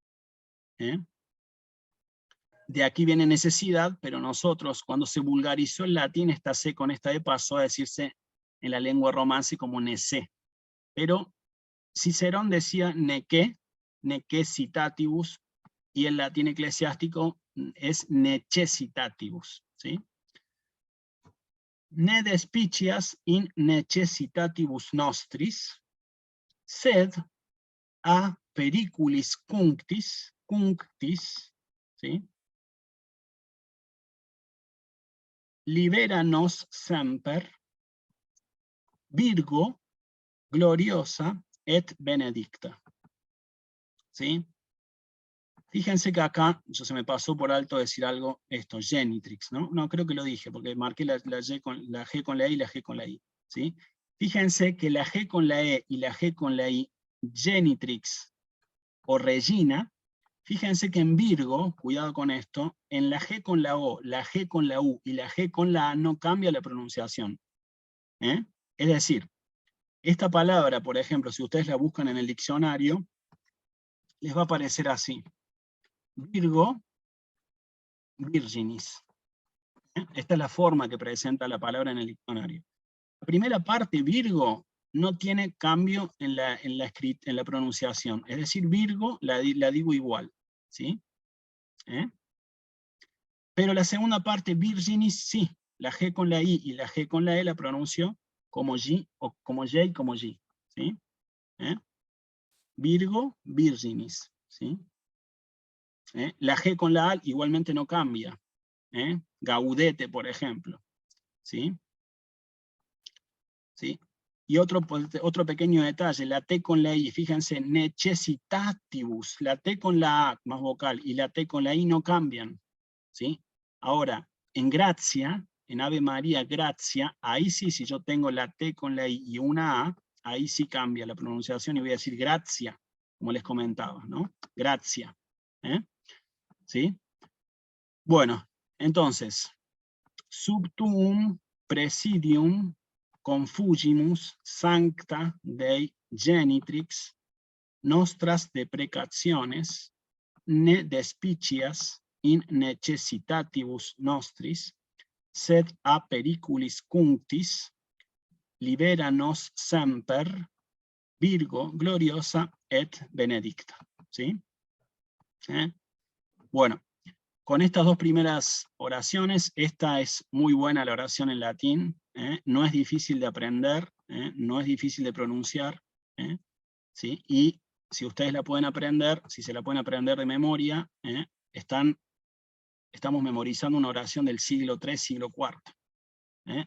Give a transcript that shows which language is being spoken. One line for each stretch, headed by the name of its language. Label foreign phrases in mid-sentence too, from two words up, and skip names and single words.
Spanish: De aquí viene necesidad, pero nosotros, cuando se vulgarizó el latín, esta C con esta E pasó a decirse en la lengua romance como nece. Pero Cicerón decía necessitatibus, y el latín eclesiástico es necessitatibus, ¿sí?
Latin: Ne despicias in necessitatibus nostris, sed a periculis cunctis, ¿sí? Liberanos semper, Virgo, gloriosa et benedicta.
Spanish: ¿Sí? Fíjense que acá, se me pasó por alto decir algo, esto, genitrix, ¿no? No, creo que lo dije, porque marqué la G con la E y la G con la I, ¿sí? Fíjense que la G con la E y la G con la I, genitrix o regina, fíjense que en Virgo, cuidado con esto, en la G con la O, la G con la U y la G con la A no cambia la pronunciación. Es decir, esta palabra, por ejemplo, si ustedes la buscan en el diccionario, les va a aparecer así.
Latin: Virgo, virginis.
Spanish: Esta es la forma que presenta la palabra en el diccionario. La primera parte, Virgo, no tiene cambio en la pronunciación. Es decir, Virgo la digo igual. ¿Sí? Pero la segunda parte, virginis, sí. La G con la I y la G con la E la pronuncio como G, o como J y como G. ¿Sí?
Latin: Virgo, virginis,
Spanish: ¿sí? La G con la A igualmente no cambia. Gaudete, por ejemplo. ¿Sí? ¿Sí? Y otro pequeño detalle, la T con la I, fíjense, necessitatibus, la T con la A más vocal y la T con la I no cambian. ¿Sí? Ahora, en Gracia, en Ave María, Gracia, ahí sí, si yo tengo la T con la I y una A, ahí sí cambia la pronunciación y voy a decir Gracia, como les comentaba, ¿no? Gracia. ¿Sí? Bueno, entonces,
Latin: subtuum presidium confugimus sancta Dei genitrix nostras deprecationes ne despicias in necessitatibus nostris, sed a periculis cunctis libera nos semper, Virgo gloriosa et benedicta.
Spanish: ¿Sí? Bueno, con estas dos primeras oraciones, esta es muy buena la oración en latín, no es difícil de aprender, no es difícil de pronunciar, ¿sí? Y si ustedes la pueden aprender, si se la pueden aprender de memoria, estamos memorizando una oración del siglo III, siglo IV.